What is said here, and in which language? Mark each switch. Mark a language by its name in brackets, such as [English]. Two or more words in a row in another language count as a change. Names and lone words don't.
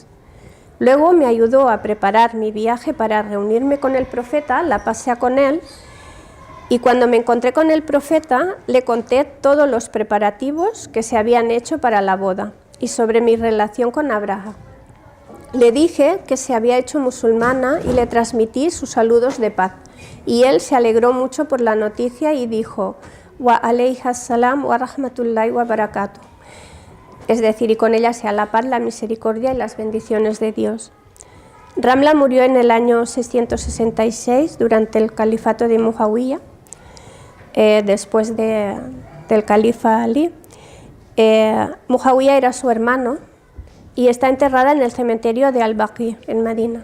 [Spanish] Luego me ayudó a preparar mi viaje para reunirme con el profeta, la paz sea con él, y cuando me encontré con el profeta le conté todos los preparativos que se habían hecho para la boda y sobre mi relación con Abraha. Le dije que se había hecho musulmana y le transmití sus saludos de paz, y él se alegró mucho por la noticia y dijo: [Arabic] وعليها السلام ورحمة الله وبركاته, [Spanish] es decir, y con ella sea la paz, la misericordia y las bendiciones de Dios. Ramla murió en el año 666 durante el califato de Muawiyah, después del califa Ali. Muawiyah era su hermano y está enterrada en el cementerio de Al-Baqi, en Medina.